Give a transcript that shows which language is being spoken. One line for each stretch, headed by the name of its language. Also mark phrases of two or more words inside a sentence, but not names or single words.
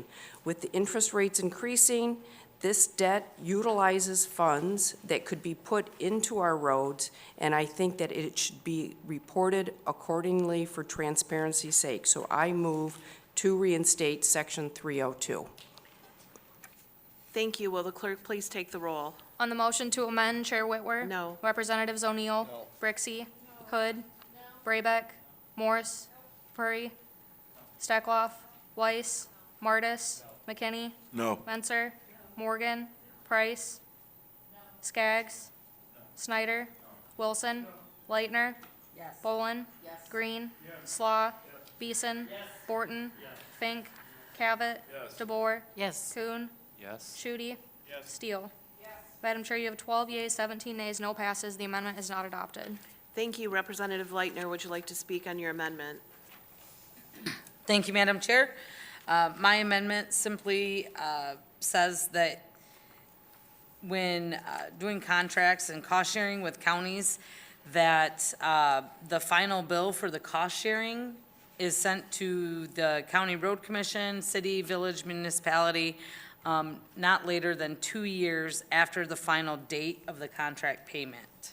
English: With the interest rates increasing, this debt utilizes funds that could be put into our roads, and I think that it should be reported accordingly for transparency's sake. So I move to reinstate Section 302. Thank you. Will the clerk please take the roll? On the motion to amend, Chair Whitwer? No. Representatives O'Neill? No. Brixey? Hood? Braybeck? Morse? Furry? Steckloff? Weiss? Martis? McKinney? No. Menser? Morgan? Price? Skaggs? Snyder? Wilson? Lightner? Yes. Bolin? Green? Slaw? Beeson? Borton? Fink? Cavett? DeBoer? Yes. Kuhn? Yes. Shudi? Steele? Madam Chair, you have 12 yeas, 17 nays, no passes. The amendment is not adopted. Thank you. Representative Lightner, would you like to speak on your amendment? Thank you, Madam Chair. My amendment simply says that when doing contracts and cost sharing with counties, that the final bill for the cost sharing is sent to the County Road Commission, city, village, municipality, not later than 2 years after the final date of the contract payment.